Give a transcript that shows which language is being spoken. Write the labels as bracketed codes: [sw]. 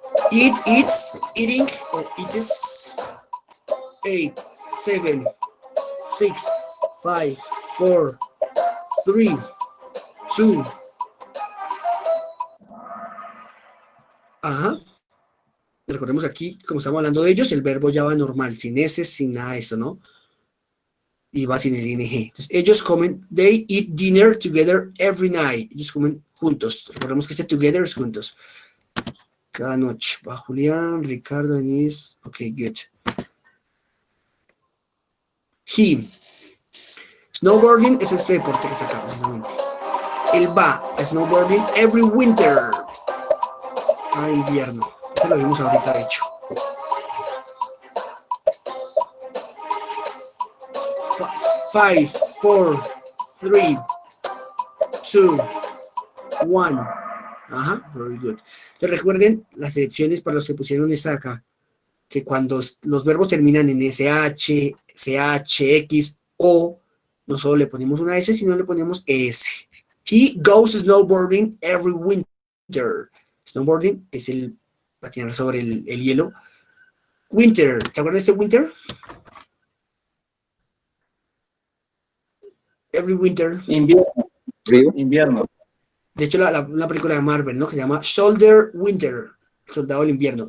[en] Eat, eats, eating, or eats. 8, 7, 6, 5, 4, 3, 2. [es] Ajá. Recordemos aquí, como estamos hablando de ellos, el verbo ya va normal, sin S, sin nada de eso, ¿no? Y va sin el ing. Entonces, ellos comen, [en] they eat dinner together every night. [es] Ellos comen juntos. Recordemos que este together es juntos. Cada noche. Va Julián, Ricardo, Denise. [en] Ok, good. [es] He. Snowboarding es este deporte que está acá, precisamente. Él va a snowboarding [en] every winter. [es] Invierno. Eso lo vimos ahorita, de hecho. [en] 5, 4, 3, 2, 1. Ajá, very good. [es] Entonces recuerden las excepciones para los que pusieron esta acá, que cuando los verbos terminan en SH, CH, X, O, no solo le ponemos una S, sino le ponemos ES. [en] He goes snowboarding every winter. [es] Snowboarding es el patinar sobre el hielo. Winter, ¿se acuerdan de este winter? [en] Every winter. [es] Invierno. Invierno. De hecho, una película de Marvel, ¿no? Que se llama Soldier Winter, Soldado del Invierno.